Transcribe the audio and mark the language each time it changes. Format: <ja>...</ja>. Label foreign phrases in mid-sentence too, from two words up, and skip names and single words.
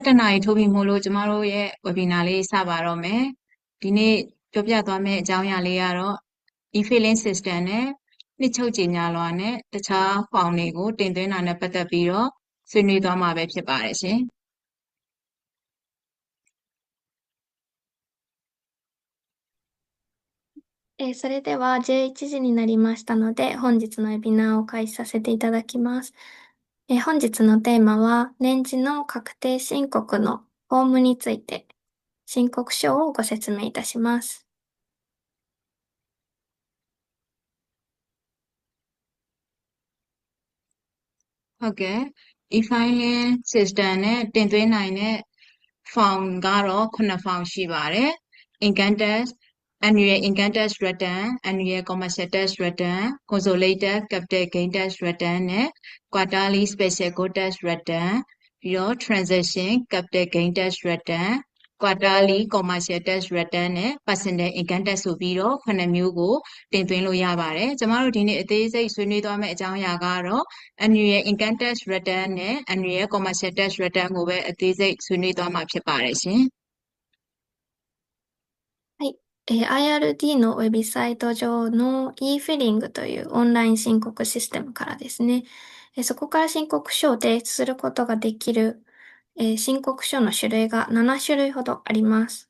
<my>တနာရီထိုးပြီးမို့လို့ကျမတို့ရဲ့ webinar လေးစပါတော့မယ်။ဒီနေ့ပြောပြသွားမယ့်အကြောင်းအရာလေးကတော့</my> <en>e-filing system</en> <my>နဲ့နှစ်ချုပ်ကြေညာလွှာနဲ့တခြား form တွေကိုတင်သွင်းတာနဲ့ပတ်သက်ပြီးတော့ဆွေးနွေးသွားမှာပဲဖြစ်ပါတယ်ရှင်။</my> <ja>それでは11時になりましたので、本日のウェビナーを開始させていただきます。本日のテーマは、年次の確定申告のフォームについて、申告書をご説明いたします。</ja> <my>ဟုတ်ကဲ့</my> <en>e-filing system</en> <my>နဲ့တင်သွင်းနိုင်တဲ့ form ကတော့9 form ရှိပါတယ်</my> <en>income tax annual income tax return annual commercial tax return consolidated capital gain tax return</en> <my>နဲ့</my> <en>quarterly special good tax return</en> <my>ပြီးတော့</my> <en>transaction capital gain tax return quarterly commercial tax return</en> <my>နဲ့</my> <en>personal income tax</en> <my>ဆိုပြီးတော့9မျိုးကိုတင်သွင်းလို့ရပါတယ်ကျမတို့ဒီနေ့အသေးစိတ်ဆွေးနွေးသွားမယ့်အကြောင်းအရာကတော့</my> <en>annual income tax return</en> <my>နဲ့</my> <en>annual commercial tax return</en> <my>ကိုပဲအသေးစိတ်ဆွေးနွေးသွားမှာဖြစ်ပါတယ်ရှင်</my> <ja>はい。IRD のウェブサイト上の e-filing というオンライン申告システムからですね、そこから申告書を提出することができる、申告書の種類が7種類ほどあります。</ja>